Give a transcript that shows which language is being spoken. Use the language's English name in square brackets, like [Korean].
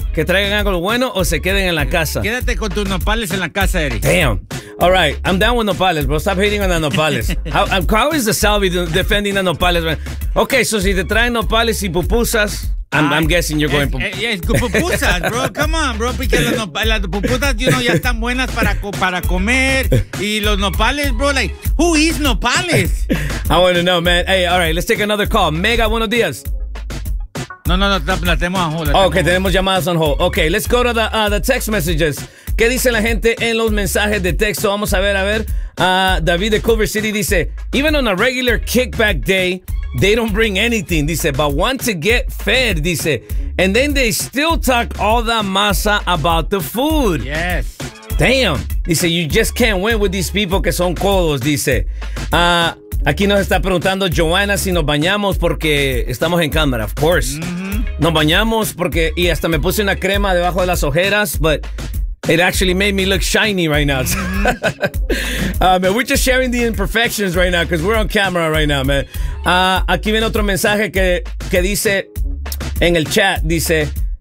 [Spanish] Que traigan algo bueno o se queden en la casa. Quédate con tus nopales en la casa, Eric. [English] Damn. All right, I'm down with nopales, bro. Stop hating on the nopales. How is the Salvi defending the nopales, man? Okay, so [Spanish] si te traen nopales y pupusas, [English] I'm guessing you're going [Spanish] pupusas. [English] Yes, pupusas, bro. Come on, bro. [Spanish] Porque las pupusas, [English] you know, [Spanish] ya están buenas para comer. Y los nopales, [English] bro, like, who eats nopales? I want to know, man. Hey, all right, let's take another call. [Spanish] Mega, buenos días. No, la tenemos [English] on hold. Okay, [Spanish] tenemos llamadas [English] on hold. Okay, let's go to the text messages. [Spanish] ¿Qué dice la gente en los mensajes de texto? Vamos a ver. [English] David de Culver City [Spanish] dice, [English] even on a regular kickback day, they don't bring anything, dice, but want to get fed, dice. And then they still talk all the masa about the food. Yes. Damn. [Spanish] Dice, [English] you just can't win with these people [Spanish] que son codos, dice. Aquí nos está preguntando Joanna si nos bañamos porque estamos en cámara, [English] of course. [Spanish] Nos bañamos porque, y hasta me puse una crema debajo de las ojeras, [English] but it actually made me look shiny right now. man, we're just sharing the imperfections right now because we're on camera right now, man. [Spanish] Aquí viene otro mensaje que dice en el chat, dice,